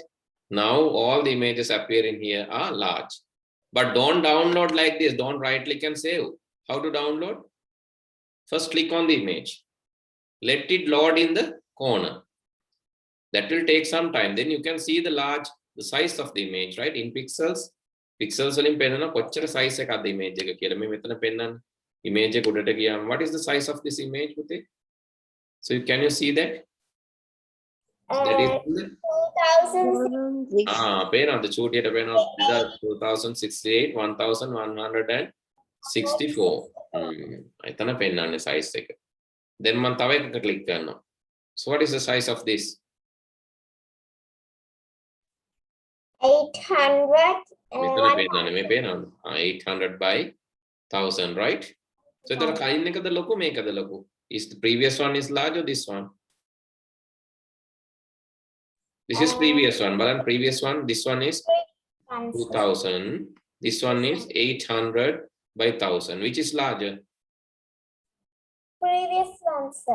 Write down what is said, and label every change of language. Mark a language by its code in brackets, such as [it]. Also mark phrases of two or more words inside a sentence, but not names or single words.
[en] Now all the images appear in here are large. But don't download like this. Don't right click and save. How to download? First click on the image. Let it load in the corner. That will take some time. Then you can see the size of the image, right? In pixels. Pixels [si] වලින් පෙන්නන කොච්චර size එකක්ද image එක කියලා. මේ මෙතන පෙන්නන්න. Image එක උඩට ගියාම [en] what is the size of this image පුතේ? So can you see that? That is 2006. [si] පේනවද? චූටියට පේනවා 2068 1164. එතන පෙන්නන්නේ size එක. Then මම තව එකක click කරනවා. [en] So what is the size of this? 800. [si] මෙතන පෙන්නන්නේ මේ පේනවද? 800 by 1000, right? So එතන කලින් එකද ලොකු මේකද ලොකු? [en] Is the previous one is large or this one? This is previous one, but previous one, this one is 2000. This one is 800 by 1000. Which is larger? Previous one, sir.